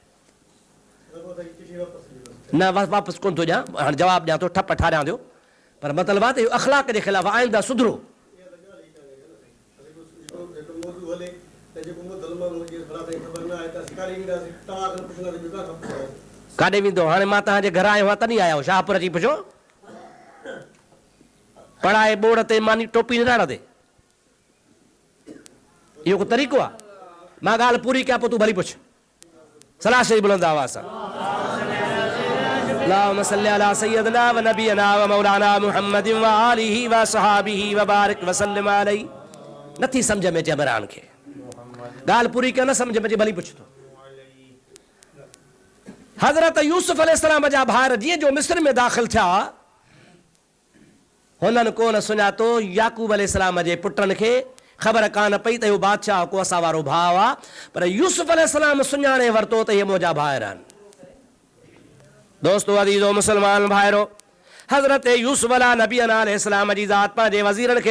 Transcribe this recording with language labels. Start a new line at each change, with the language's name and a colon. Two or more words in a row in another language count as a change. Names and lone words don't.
Sindhi: न वापसि कोन थो ॾियां हाणे जवाबु ॾियां थो ठप ठारियां थो पर मतिलबु आहे त इहो अख़लाक जे ख़िलाफ़ु आईंदा सुधरो काॾे वेंदो हाणे मां तव्हांजे घर आयो आहियां तॾहिं आया आहियो शाहपुर अची पुछो पढ़ाए बोड़ ते मानी टोपी न ॾाढा ते इहो को तरीक़ो आहे मां ॻाल्हि पूरी कयां पोइ तूं भली पुछ सलाह शरीफ़ बुलंद आवाज़ सां
Arabic: اللهم صل على سيدنا ونبينا ومولانا محمد وآله وصحبه وبارك وسلم عليه
Sindhi: नथी सम्झ में अचे इमरान खे ॻाल्हि पूरी कयो न सम्झ में अचे भली पुछतो हज़रत यूसुफ अलैहिस्सलाम जा भाउर जीअं जो मिस्र में दाख़िल थिया हुननि कोन सुञातो याकूब अलैहिस्सलाम जे पुटनि खे ख़बर कान पई त इहो बादशाह को असां वारो भाउ आहे पर यूसुफ अलैहिस्सलाम सुञाणे वरितो त इहे मुंहिंजा भाउर आहिनि दोस्तो अज़ीज़ो मुस्लमान भाइरो हज़रत यूसुफ नबी अलैहिस्सलाम जी ज़ात पंहिंजे वज़ीरनि खे